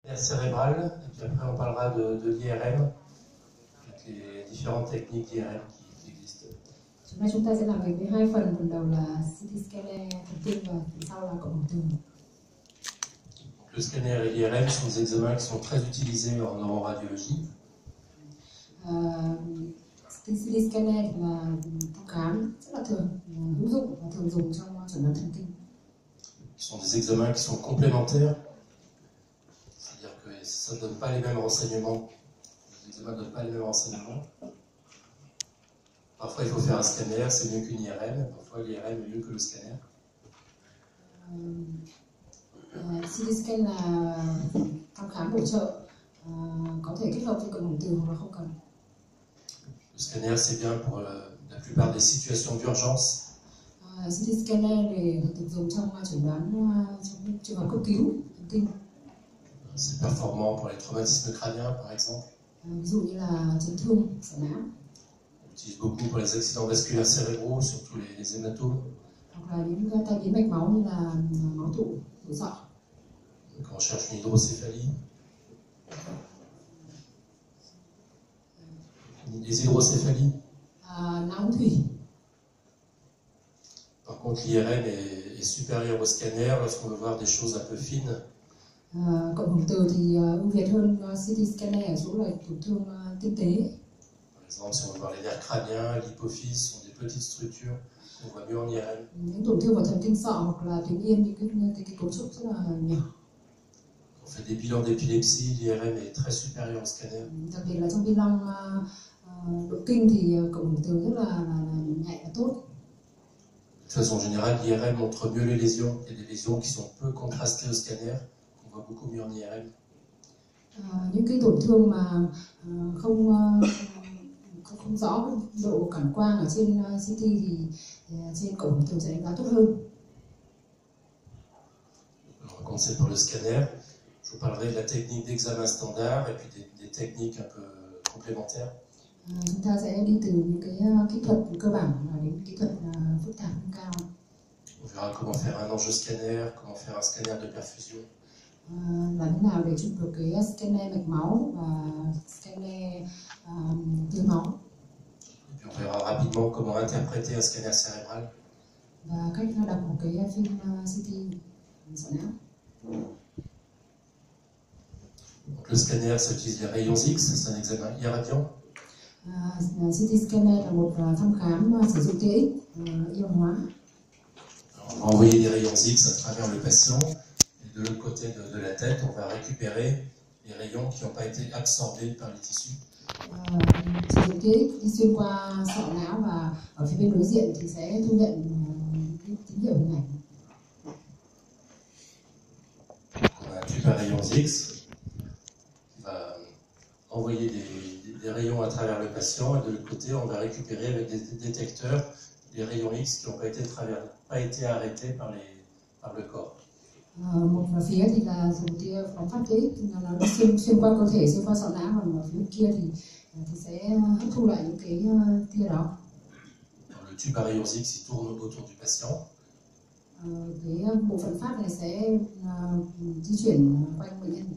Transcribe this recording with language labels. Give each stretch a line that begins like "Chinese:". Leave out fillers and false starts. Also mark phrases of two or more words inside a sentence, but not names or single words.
French: Cérébrale, et puis après on parlera de l'IRM, avec les différentes techniques d'IRM qui existent.
Vietnamese: Hôm nay chúng ta sẽ làm việc với hai phần đầu là
English: CT scanner
Vietnamese: thần kinh và phần sau là cộng hưởng từ.
French: Le scanner et l'IRM sont des examens qui sont très utilisés en neuroradiologie.
English: CT scanner
Vietnamese: là thăm khám rất là thường hữu dụng và thường dùng trong chẩn đoán thần kinh.
French: Ce sont des examens qui sont complémentaires, c'est-à-dire que ça ne donne pas les mêmes renseignements. Les examens ne donnent pas les mêmes renseignements. Parfois il faut faire un scanner, c'est mieux qu'une IRM, parfois l'IRM est mieux que le scanner.
English: CT scan
Vietnamese: là thăm khám bổ trợ, có thể kết hợp với cộng hưởng từ hoặc là không cần.
French: Le scanner c'est bien pour la plupart des situations d'urgence.
English: CT scanner
Vietnamese: để được dùng trong chẩn đoán trong trường hợp cấp cứu thần kinh.
French: C'est performant pour les traumatismes crâniens par exemple.
Vietnamese: Ví dụ như là chấn thương sọ não.
French: On utilise beaucoup pour les accidents vasculaires cérébraux, surtout les hématomes.
Vietnamese: Hoặc là những tai biến mạch máu như là máu tụ sọ.
French: Quand on cherche une hydrocéphalie. Les hydrocéphalies.
Vietnamese: Não ống thủy.
French: Par contre, l'IRM est supérieur au scanner lorsqu'on veut voir des choses un peu fines.
Vietnamese: Cộng hưởng từ thì ưu việt hơn
English: CT scanner
Vietnamese: ở chỗ là tổn thương tinh tế.
French: Par exemple, si on veut voir les nerfs crâniens, l'hypophyse, sont des petites structures qu'on voit mieux en IRM.
Vietnamese: Những tổn thương vào thần kinh sọ hoặc là tuyến yên, những cái cấu trúc rất là nhỏ.
French: On fait des bilans d'épilepsie, l'IRM est très supérieur au scanner.
Vietnamese: Đặc biệt là trong bilan động kinh thì cộng hưởng từ rất là nhạy và tốt.
French: De façon générale, l'IRM montre mieux les lésions. Il y a des lésions qui sont peu contrastées au scanner, qu'on voit beaucoup mieux en IRM.
Vietnamese: Những cái tổn thương mà không rõ độ cảm quang ở trên CT thì trên cộng hưởng từ sẽ đánh giá tốt hơn.
French: Alors, comme c'est pour le scanner, je vous parlerai de la technique d'examen standard et puis des techniques un peu complémentaires.
Vietnamese: Chúng ta sẽ đi từ những cái kỹ thuật cơ bản đến kỹ thuật phức tạp hơn cao.
French: On verra comment faire un ange scanner, comment faire un scanner de perfusion.
Vietnamese: Làm thế nào để chụp được cái scanner mạch máu và scanner tưới máu.
French: Et puis on verra rapidement comment interpréter un scanner cérébral.
Vietnamese: Và cách đọc một cái phim CT sọ não.
French: Donc, le scanner, ça utilise les rayons X, c'est un examen irradiant.
English: CT scanner
Vietnamese: là một thăm khám sử dụng tia X ion hóa.
French: On va envoyer des rayons X à travers le patient et de l'autre côté de la tête, on va récupérer les rayons qui n'ont pas été absorbés par les tissus.
Vietnamese: Sử dụng tia X đi xuyên qua sọ não và ở phía bên đối diện thì sẽ thu nhận tín hiệu hình ảnh.
French: On a un tube à rayons X qui va envoyer des rayons à travers le patient et de l'autre côté, on va récupérer avec des détecteurs les rayons X qui n'ont pas été arrêtés par le corps.
Vietnamese: Một phía thì là dùng tia phóng phát tia X, nó xuyên qua cơ thể, xuyên qua sọ não, còn ở phía kia thì sẽ hấp thu lại những cái tia đó.
French: Le tube à rayons X il tourne autour du patient.
Vietnamese: Cái bộ phận phát này sẽ di chuyển quanh bệnh nhân.